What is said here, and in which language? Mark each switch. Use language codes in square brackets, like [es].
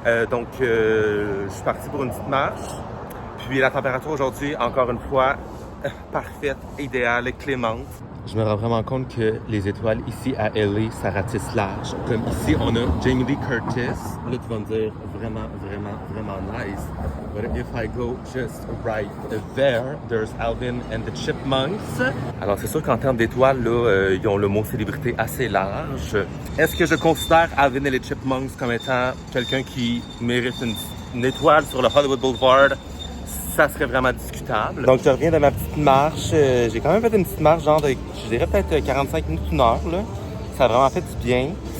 [fr] Donc, je suis parti pour une petite marche. Puis la température aujourd'hui, encore une fois, parfaite, idéale, clémente. Je me rends vraiment compte que les étoiles ici à LA, ça ratisse large. Comme ici, on a Jamie Lee Curtis. Là, tu vas me dire vraiment nice. [en] But if I go just right there, there's Alvin and the Chipmunks. [fr] Alors, c'est sûr qu'en termes d'étoiles, là, ils ont le mot célébrité assez large. Est-ce que je considère Alvin et les Chipmunks comme étant quelqu'un qui mérite une étoile sur le Hollywood Boulevard? Ça serait vraiment discutable. Donc, je reviens de ma petite marche. J'ai quand même fait une petite marche, genre de, je dirais peut-être 45 minutes, une heure, là. Ça a vraiment fait du bien.